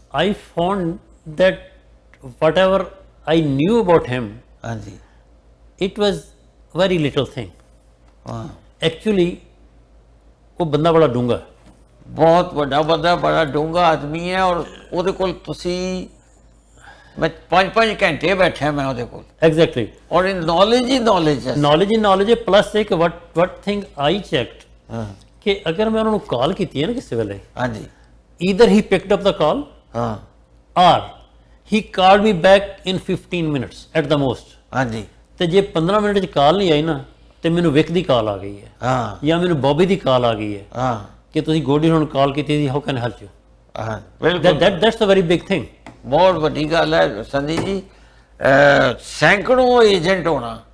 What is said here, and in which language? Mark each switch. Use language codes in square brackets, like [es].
[en] I found that whatever I knew about him, [pa] ਹਾਂਜੀ [en] it was very little thing. [pa] ਹਾਂ Actually, ਉਹ ਬੰਦਾ ਬੜਾ ਡੂੰਘਾ ਹੈ। ਬਹੁਤ ਵੱਡਾ ਬੰਦਾ, ਬੜਾ ਡੂੰਘਾ ਆਦਮੀ ਹੈ, ਔਰ ਉਹਦੇ ਕੋਲ ਤੁਸੀਂ, ਮੈਂ 5-5 ਘੰਟੇ ਬੈਠਾ ਮੈਂ ਉਹਦੇ ਕੋਲ, [en] Exactly. [pa] ਔਰ ਇਹ ਨੌਲੇਜ ਹੀ ਨੌਲੇਜ ਹੈ। [en] Knowledge in knowledge ਹੈ, plus ਇੱਕ what thing I checked [pa] ਹਾਂ ਕਿ ਅਗਰ ਮੈਂ ਉਹਨਾਂ ਨੂੰ ਕਾਲ ਕੀਤੀ ਹੈ ਨਾ ਕਿਸੇ ਵੇਲੇ, ਹਾਂਜੀ [en] either he picked up the call [pa] ਹਾਂ [en] or he called me back in 15 minutes at the most. [pa] ਹਾਂਜੀ ਤੇ ਜੇ 15 ਮਿੰਟ ਚ ਕਾਲ ਨਹੀਂ ਆਈ ਨਾ, ਤੇ ਮੈਨੂੰ ਵਿਕ ਦੀ ਕਾਲ ਆ ਗਈ ਹੈ, ਹਾਂ ਜਾਂ ਮੈਨੂੰ ਬੌਬੀ ਦੀ ਕਾਲ ਆ ਗਈ ਹੈ ਹਾਂ ਕਿ ਤੁਸੀਂ ਗੋਡੀ ਨੂੰ ਕਾਲ ਕੀਤੀ ਸੀ, [en] How can help you. [pa] ਹਾਂ ਬਿਲਕੁਲ, [en] That's a very big thing. [pa] ਬਹੁਤ ਵੱਡੀ ਗੱਲ ਹੈ ਸੰਦੀਪ ਜੀ। ਸੈਂਕੜੋਂ ਏਜੰਟ ਹੋਣਾ,